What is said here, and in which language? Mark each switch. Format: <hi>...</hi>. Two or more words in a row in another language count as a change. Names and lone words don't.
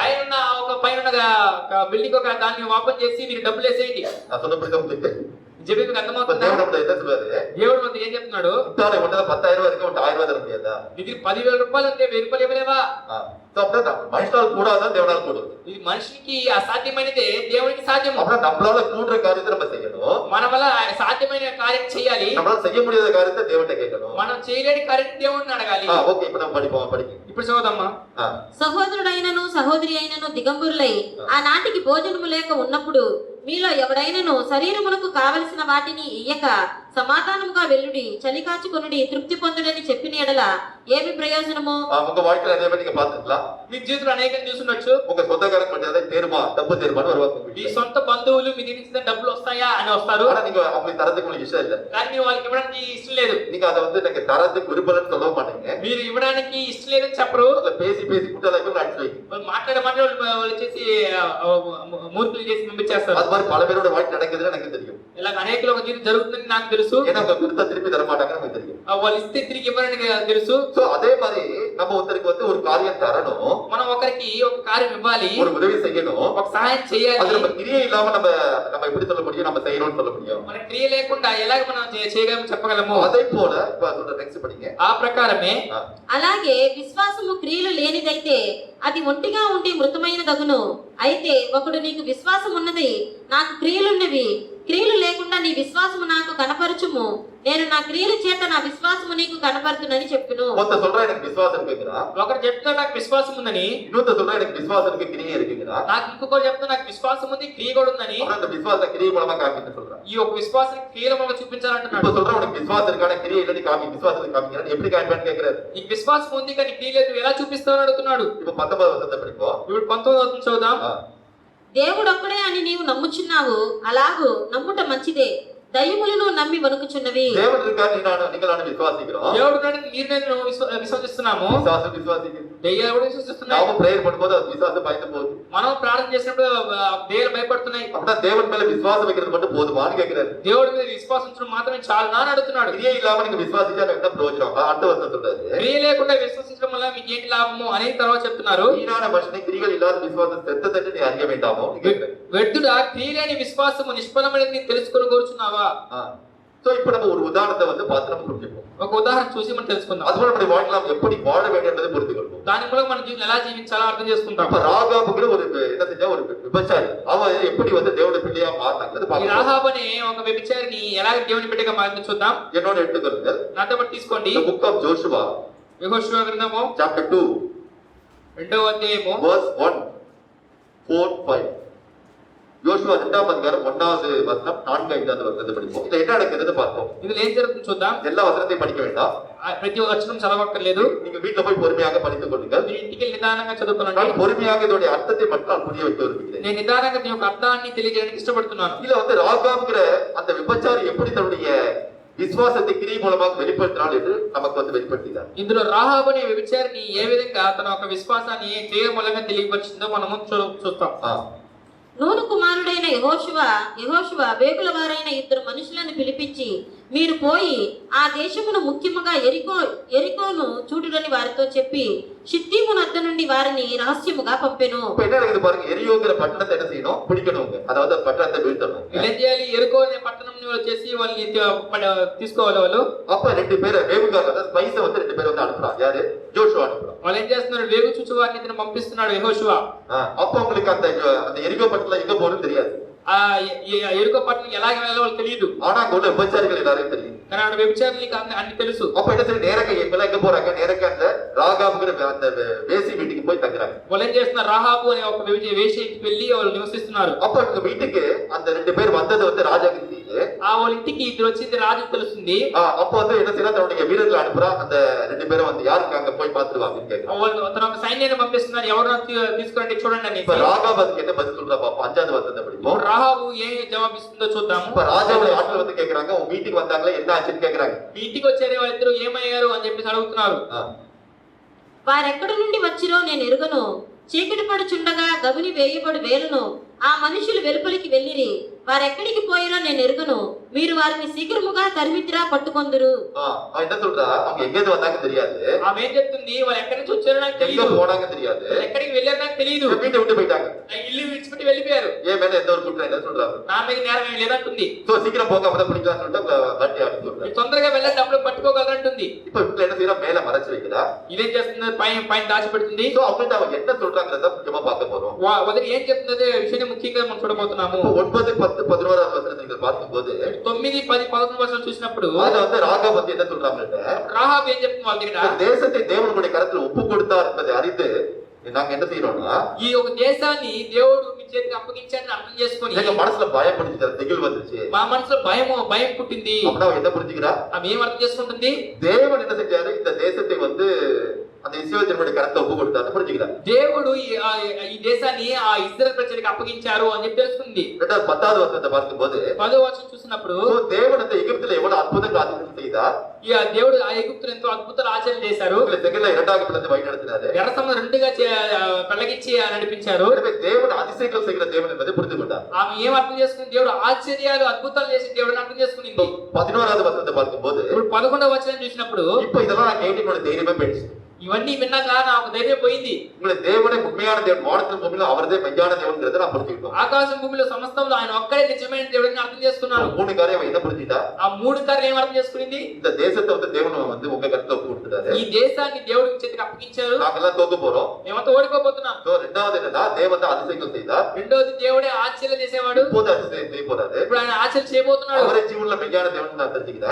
<te>పైన బిల్డింగ్ ఒక దాన్ని ఓపెన్ చేసి మీరు డబ్బులు వేసేయండి.</te> <ta>நான் சொன்ன புரியுதா உங்களுக்கு?</ta> <te>చెప్పి మీకు అర్థమవుతుందా?</te> <ta>தேவன் நம்மள என்ன சொல்றாரு?</ta> <te>దేవుడు మనతో ఏం చెప్తున్నాడు?</te> <ta>இத்தாலே ஒண்ணு 10000 ரூபாய் இருக்கு, 1000 ரூபாய் தர முடியாதா?</ta> <te>ఇది 10,000 రూపాయలు అంటే 1000 రూపాయలు ఇవ్వలేవా?</te> <ta>மனுஷனால் கூடாதான் தேவனால் கூடும்.</ta> <te>ఇది మనిషికి అసాధ్యమైనదే దేవునికి సాధ్యము.</te> <ta>அப்புறம் நம்மளால கூடுற காரியத்தை நம்ம செய்யணும்.</ta> <te>మన వల్ల సాధ్యమైన కార్యం చేయాలి.</te> <ta>நம்மளால செய்ய முடியாத காரியத்தை தேவன்கிட்ட கேட்கணும்.</ta> <te>మనం చేయలేని కార్యం దేవుడిని అడగాలి. ఓకే, ఇప్పుడు</te> <ta>நம்ம படிப்போம்.</ta> <te>ఇప్పుడు చదువుదామా? సహోదరుడైనను సహోదరి అయినను దిగంబరులై ఆనాటికి భోజనము లేక ఉన్నప్పుడు మీలో ఎవడైనను శరీరమునకు కావలసిన వాటిని ఇయ్యక సమాధానముగా వెల్లుడి, చలి కాచుకొనుడి, తృప్తి పొందుడని చెప్పిన ఎడల ఏమి ప్రయోజనము?</te> <ta>உங்க வாழ்க்கையில அதே மாதிரி நீங்க பாத்துக்கலாம்.</ta> <te>మీ జీవితంలో అనేకం చూసుండొచ్చు.</te> <ta>உங்க சொந்தக்காரங்க கொஞ்சம் அதை தேர்மா டబ్బு தேர்மான்னு வருவாங்க.</ta> <te>మీ సొంత బంధువులు మీ దగ్గర నుంచి డబ్బులు వస్తాయా అని వస్తారు.</te> <ta>ஆனா நீங்க அவங்களுக்கு தரதுக்கு உங்களுக்கு இஷ்டம் இல்ல.</ta> <te>కానీ మీరు వాళ్ళకి ఇవ్వడానికి ఇష్టం లేదు.</te> <ta>நீங்க அதை வந்து எனக்கு தரதுக்கு விரும்பலன்னு சொல்ல மாட்டீங்க.</ta> <te>మీరు ఇవ్వడానికి ఇష్టం లేదని చెప్పరు.</te> <ta>அதுல பேசி பேசி குட்டலாக்கி அடிச்சு வைங்க.</ta> <te>వాళ్ళు మాట్లాడే వాళ్ళు వచ్చేసి మూర్ఖులు చేసి పంపించేస్తారు.</te> <ta>அது மாதிரி பல பேரோட வாழ்க்கை நடக்குதுன்னு எனக்கு தெரியும்.</ta> <te>ఇలా అనేకలో ఒక జీవితం జరుగుతుందని నాకు తెలుసు.</te> <ta>ஏன்னா அவங்க கொடுத்தா திருப்பி தர மாட்டாங்கன்னு எனக்கு தெரியும்.</ta> <te>వాళ్ళు ఇస్తే తిరిగి ఇవ్వరని తెలుసు.</te> <ta>சோ அதே மாதிரி நம்ம ஒருத்தருக்கு வந்து ஒரு காரியம் தரணும்.</ta> <te>మనం ఒకరికి ఒక కార్యం ఇవ్వాలి,</te> <ta>ஒரு உதவி செய்யணும்.</ta> <te>ఒక సహాయం చేయాలి.</te> <ta>அது நம்ம கிரியை இல்லாம நம்ம எப்படி சொல்ல முடியும்? நம்ம செய்யணும்னு சொல்ல முடியும்.</ta> <te>మన క్రియ లేకుండా ఎలాగ మనం చేయగలము చెప్పగలము?</te> <ta>அதே போல இப்ப சொல்ற నెక్స్ట్ படிங்க.</ta> <te>ఆ ప్రకారమే అలాగే విశ్వాసము క్రియలు లేనిదైతే అది ఒంటిగా ఉండి మృతమైనదగును. అయితే ఒకడు నీకు విశ్వాసం ఉన్నది, నాకు క్రియలున్నవి, క్రియలు లేకుండా నీ విశ్వాసము నాకు కనపరచుము, నేను నా క్రియల చేత నా విశ్వాసము నీకు కనపరుతునని చెప్పును.</te> <ta>ஒருத்த சொல்றா எனக்கு விசுவாசம் இருக்குங்கறா.</ta> <te>ఒకరు చెప్తా నాకు విశ్వాసం ఉందని,</te> <ta>இன்னொருத்த சொல்றா எனக்கு விசுவாசம் இருக்கு, கிரியை இருக்குங்கறா.</ta> <te>నాకు ఇంకొకరు చెప్తా నాకు విశ్వాసం ఉంది, క్రియ కూడా ఉందని.</te> <ta>அப்புறம் அந்த விசுவாசத்தை கிரியை மூலமா காமின்னு சொல்றா.</ta> <te>ఈ ఒక విశ్వాసం క్రియల మూలంగా చూపించాలంటున్నాడు.</te> <ta>இப்ப சொல்றா உனக்கு விசுவாசம் இருக்கானே, கிரியை இல்லன்னு காமி, விசுவாசத்தை காமிங்கறா. எப்படி காமிப்பான்னு கேக்குறாரு.</ta> <te>నీకు విశ్వాసం ఉంది కానీ క్రియ లేదు, ఎలా చూపిస్తావని అడుగుతున్నాడు.</te> <ta>இப்ப</ta> <te>19వ వచనం</te> <ta>படிப்போம்.</ta> <te>ఇప్పుడు 19వ వచనం చదువుదాం. దేవుడొక్కడే అని నీవు నమ్ముచున్నావు, అలాగు నమ్ముట మంచిదే. దయ్యములను నమ్మి వణుకుచున్నవి.</te> <ta>தேவன் இருக்காரு, நீங்களான விசுவாசிக்கிறோம்.</ta> <te>దేవుడు మీరు నేను విశ్వసిస్తున్నాము.</te> <ta>விசுவாசிக்கிறோம்.</ta> <te>దయ్యాలు కూడా విశ్వసిస్తున్నాయి.</te> <ta>நாம பிரேயர் பண்ணும்போது அது விசுவாசம் பயந்து போகுது.</ta> <te>మనం ప్రార్థన చేసినప్పుడు దయ్యాలు భయపడుతున్నాయి.</te> <ta>அப்படின்னா தேவன் மேல விசுவாசம் வைக்கிறது மட்டும் போதுமான்னு கேக்குறாரு.</ta> <te>దేవుడి మీద విశ్వాసించడం మాత్రమే చాలునా అని అడుగుతున్నాడు.</te> <ta>கிரியை இல்லாம நீங்க விசுவாசிச்சா என்ன பிரயோஜனம்? அடுத்த வசனம் சொல்றாரு.</ta> <te>క్రియ లేకుండా విశ్వసించడం వల్ల మీకు ఏంటి లాభము అనే తర్వాత చెప్తున్నారు.</te> <ta>வீணான மனுஷனை கிரிகள் இல்லாத விசுவாசம் செத்ததென்று நீ அறிய வேண்டாமோ?</ta> <te>వ్యర్థుడా క్రియ లేని విశ్వాసము నిష్ఫలమైనది తెలుసుకొని కోరుచున్నావా?</te> <ta>சோ இப்போ நம்ம ஒரு உதாரணத்தை வந்து பார்த்து நம்ம புரிஞ்சுப்போம்.</ta> <te>ఒక ఉదాహరణ చూసి మనం తెలుసుకుందాం.</te> <ta>அதுபோல நம்முடைய வாழ்க்கையில நாம் எப்படி வாழ வேண்டும் என்பதை புரிந்து கொள்வோம்.</ta> <te>దాని మూలంగా మన జీవితం ఎలా జీవించాలో అర్థం చేసుకుంటాం.</te> <ta>அப்ப ராகாபுங்கிற ஒரு என்ன செஞ்சா ஒரு விபச்சாரி, அவ எப்படி வந்து தேவனுடைய பிள்ளையா மாறினாங்கிறது</ta> <te>ఈ</te> <ta>பார்க்கலாம்.</ta> <te>రాహాబు అనే ఒక వ్యభిచారిని ఎలా దేవుని బిడ్డగా మారిందో చూద్దాం.</te> <ta>என்னோட எடுத்துக்கொள்ளுங்கள்.</ta> <te>నాతో పాటు తీసుకోండి.</te> <en>The book of Joshua,</en> <te>యెహోషువ గ్రంథము</te> <en>chapter 2,</en> <te>2వ అధ్యాయము</te> <en>verse 1, 4, 5.</en> <ta>யோசுவா 2ஆம் அதிகாரம் 1வது வசனம் 4, 5வது வசனத்தை படிப்போம். இதுல என்ன நடக்குதுன்னு பார்ப்போம்.</ta> <te>ఇందులో ఏం జరుగుతుందో చూద్దాం.</te> <ta>எல்லா வசனத்தையும் படிக்க வேண்டாம்.</ta> <te>ప్రతి వచనం చదవక్కర్లేదు.</te> <ta>நீங்க வீட்டுல போய் பொறுமையாக படித்துக் கொள்ளுங்கள்.</ta> <te>మీరు ఇంటికి నిదానంగా చదువుకోనండి.</te> <ta>நான் பொறுமையாக இதோட அர்த்தத்தை மட்டும் நான் புரிய வைக்க விரும்புகிறேன்.</ta> <te>నేను నిదానంగా దీని యొక్క అర్థాన్ని తెలియజేయడానికి ఇష్టపడుతున్నాను.</te> <ta>இதுல வந்து ராகாப்ங்கிற அந்த விபச்சாரி எப்படி தன்னுடைய விசுவாசத்தை கிரியை மூலமாக வெளிப்படுத்தினாள் என்று நமக்கு வந்து வெளிப்படுத்தினார்.</ta> <te>ఇందులో రాహాబు అనే వ్యభిచారిని ఏ విధంగా తన యొక్క విశ్వాసాన్ని క్రియ మూలంగా తెలియపరిచిందో మనము చూస్తాం. నూను కుమారుడైన యెహోషువ వేగుల వారైన 2 మనుషులను పిలిపించి, మీరు పోయి ఆ దేశమును ముఖ్యముగా ఎరికోను చూడుడని వారితో చెప్పి షిత్తీము నద్ద నుండి వారిని రహస్యముగా పంపెను.</te> <ta>இப்ப என்ன இருக்குது பாருங்க, எரியோங்கிற பட்டணத்தை என்ன செய்யணும்? பிடிக்கணும். அதாவது பட்டணத்தை வீழ்த்தணும்.</ta> <te>ఏం చేయాలి? ఎరుకో అనే పట్టణంని వచ్చేసి వాళ్ళని తీసుకోవాలి. వాళ్ళు</te> <ta>அப்ப 2 பேரை வேவுகாரங்க, அதாவது ஸ்பைஸை வந்து 2 பேரை வந்து அனுப்புறான். யாரு? ஜோஷுவா அனுப்புறான்.</ta> <te>వాళ్ళు ఏం చేస్తున్నారు? వేగు చూచు వారిని ఇతను పంపిస్తున్నాడు యెహోషువ.</te> <ta>அப்ப உங்களுக்கு அந்த எரிகோ பட்டணம் எங்க போகணும்னு தெரியாது.</ta> <te>ఆ ఎరుకో పట్టణం ఎలాగ వెళ్ళాలో వాళ్ళకి తెలియదు.</te> <ta>ஆனா அங்க உள்ள விபச்சாரிகள் எல்லாரும் தெரியும்.</ta> <te>కానీ ఆడ వ్యభిచారులకు అన్ని తెలుసు.</te> <ta>அப்ப என்ன சரி நேரங்க எங்க போறாங்க? நேரங்க அந்த ராகாபுங்கிற அந்த வேசி வீட்டுக்கு போய் தங்குறாங்க.</ta> <te>వాళ్ళు ఏం చేస్తున్నారు? రాహాబు అనే ఒక వేశ్య ఇంటికి వెళ్ళి వాళ్ళు నివసిస్తున్నారు.</te> <ta>அப்ப இந்த வீட்டுக்கு அந்த 2 பேர் வந்தது வந்து ராஜாக்கு தெரியுது.</ta> <te>వాళ్ళ ఇంటికి ఇద్దరు వచ్చింది రాజుకు తెలుస్తుంది.</te> <ta>அப்ப வந்து என்ன செய்யறா? தன்னுடைய வீரர்களை அனுப்புறா. அந்த 2 பேரும் வந்து யாருக்கு அங்க போய் பார்த்துருவாங்க கேட்கிறாங்க.</ta> <te>వాళ్ళు తన ఒక సైన్యాన్ని పంపిస్తున్నారు, ఎవరు తీసుకురండి చూడండి అని.</te> <ta>இப்ப ராகாப் அதுக்கு என்ன பதில் சொல்றா பாப்போம். 5வது வசனத்தை படிப்போம்.</ta> <te>రాహాబు ఏ జవాబిస్తుందో చూద్దాము.</te> <ta>இப்ப ராஜாவுடைய ஆட்கள் வந்து கேக்குறாங்க, உங்க வீட்டுக்கு வந்தாங்களே, என்ன ஆச்சுன்னு கேக்குறாங்க.</ta> <te>మీ ఇంటికి వచ్చారు వాళ్ళిద్దరు ఏమయ్యారు అని చెప్పేసి అడుగుతున్నారు. వారెక్కడి నుండి వచ్చిరో నేను ఎరుగను, చీకటి పడుచుండగా గవిని వేయబడి వేలును ఆ మనుషులు వెలుపలికి వెళ్ళిరి. వారెక్కడికి పోయిరో నేను ఎరుగును. మీరు వారిని శీఘ్రముగా తరిమితిరా పట్టుకొందురు.</te> <ta>அவன் என்ன சொல்றா, அவங்க எங்கேருந்து வந்தாங்க தெரியாது,</ta> <te>ఆమె ఏం చెప్తుంది, వాళ్ళు ఎక్కడి నుంచి వచ్చారో నాకు</te> <ta>எங்க</ta> <te>తెలియదు,</te> <ta>போனாங்க தெரியாது,</ta> <te>వాళ్ళు ఎక్కడికి వెళ్ళారో నాకు తెలియదు,</te> <ta>வீட்டை விட்டு போயிட்டாங்க.</ta> <te>ఇల్లు విడిచిపెట్టి వెళ్ళిపోయారు,</te> <ta>ஏன் மேல எந்த ஒரு குற்றம் என்ன சொல்றாங்க.</ta> <te>నా మీద నేరం ఏం లేదంటుంది.</te> <ta>சோ சீக்கிரம் போக அப்பதான் பிடிக்கலாம்னு சொல்லிட்டு வண்டி ஆடி சொல்றாங்க.</ta> <te>మీరు తొందరగా వెళ్ళండి అప్పుడు పట్టుకోగలరంటుంది.</te> <ta>இப்ப வீட்டுல என்ன செய்யறா, மேல மறைச்சு வைக்கிறா.</ta> <te>ఇదేం చేస్తుంది, పైన పైన దాచిపెడుతుంది.</te> <ta>சோ அவங்கள்ட்ட அவங்க என்ன சொல்றாங்கிறத முக்கியமா பார்க்க போறோம்.</ta> <te>వదిలి ఏం చెప్తున్నది విషయాన్ని ముఖ్యంగా మనం చూడబోతున్నాము.</te> <ta>இப்போ 9, 10, 11 வசனத்தை நீங்கள் பார்க்கும்போது</ta> <te>9, 10, 11 వర్షాలు చూసినప్పుడు</te> <ta>அதுல வந்து ராகா பத்தி என்ன சொல்றாங்க,</ta> <te>రాహాబు ఏం చెప్తుంది వాళ్ళ దగ్గర,</te> <ta>இந்த தேசத்தை தேவனுடைய கரத்துல ஒப்பு கொடுத்தார் என்பதை அறிந்து நாங்க என்ன செய்யறோம்னா,</ta> <te>ఈ ఒక దేశాన్ని దేవుడు మీ చేతికి అప్పగించాడని అర్థం చేసుకొని</te> <ta>எங்க மனசுல பயம் பிடிச்சிச்சு, திகில் வந்துச்சு.</ta> <te>మా మనసులో భయం పుట్టింది.</te> <ta>அப்படின்னா அவன் என்ன புரிஞ்சுக்கிறா,</ta> <te>ఆమె ఏం అర్థం చేసుకుంటుంది,</te> <ta>தேவன் என்ன செஞ்சாரு, இந்த தேசத்தை வந்து அந்த இஸ்ரவேல் ஜனங்களுடைய கரத்துல ஒப்பு கொடுத்தாரு புரிஞ்சுக்கிறா.</ta> <te>దేవుడు ఈ దేశాన్ని ఆ ఇశ్రాయేలు ప్రజలకు అప్పగించారు అని చెప్పి తెలుసుకుంది.</te> <ta>10வது வசனத்தை பார்க்கும்போது</ta> <te>10వ వచనం చూసినప్పుడు</te> <ta>தேவன் அந்த எகிப்துல எவ்வளவு அற்புதங்கள் அதிசயம் செய்தார்,</ta> <te>ఈ దేవుడు ఆ ఎగుప్తులు ఎంతో అద్భుతాలు ఆచరణ చేశారు,</te> <ta>உங்களை செங்கல்ல 2ஆக பிளந்து வழி நடத்தினாரு,</ta> <te>ఎర్ర సముద్రం రెండుగా పెళ్లగించి నడిపించారు.</te> <ta>எனவே தேவன் அதிசயங்கள் செய்கிற தேவன் என்பதை புரிந்து கொண்டார்.</ta> <te>ఆమె ఏం అర్థం చేసుకుంది, దేవుడు ఆశ్చర్యాలు అద్భుతాలు చేసి దేవుడిని అర్థం చేసుకుంది.</te> <ta>11வது వசனத்தை பார்க்கும்போது</ta> <te>ఇప్పుడు 11వ వచనం చూసినప్పుడు</te> <ta>இப்ப இதெல்லாம் நான் கேட்டு என்னோட தைரியமே போயிடுச்சு.</ta> <te>ఇవన్నీ విన్నాక నాకు ధైర్యం పోయింది.</te> <ta>உங்களை தேவனே உண்மையான தேவன், வானத்தின் பூமியில அவர்தே மெய்யான தேவன்ங்கிறத நான் புரிஞ்சுக்கிட்டோம்.</ta> <te>ఆకాశం భూమిలో సమస్తంలో ఆయన ఒక్కడే నిజమైన దేవుడిని అర్థం చేసుకున్నాను.</te> <ta>3 காரியம் அவன் என்ன புரிஞ்சுட்டா,</ta> <te>ఆ 3 కార్యాలు ఏం అర్థం చేసుకునింది,</te> <ta>இந்த தேசத்தை வந்து தேவன் வந்து உங்க கருத்துல ஒப்பு கொடுத்துட்டாரு,</ta> <te>ఈ దేశాన్ని దేవుడికి చేతికి అప్పగించారు,</te> <ta>நாங்கெல்லாம் தோக்க போறோம்.</ta> <te>మేమంతా ఓడిపోబోతున్నాం.</te> <ta>So, 2வது என்னன்னா, தேவன் தான் அதிசயங்கள் செய்தார்,</ta> <te>రెండోది దేవుడే ఆశ్చర్యం చేసేవాడు,</te> <ta>இப்போது அதிசயம் செய்ய போறாரு,</ta> <te>ఇప్పుడు ఆయన ఆశ్చర్యం చేయబోతున్నాడు.</te> <ta>அவரே ஜீவன்ல மெய்யான தேவன் நான் தெரிஞ்சுக்கிறேன்.</ta>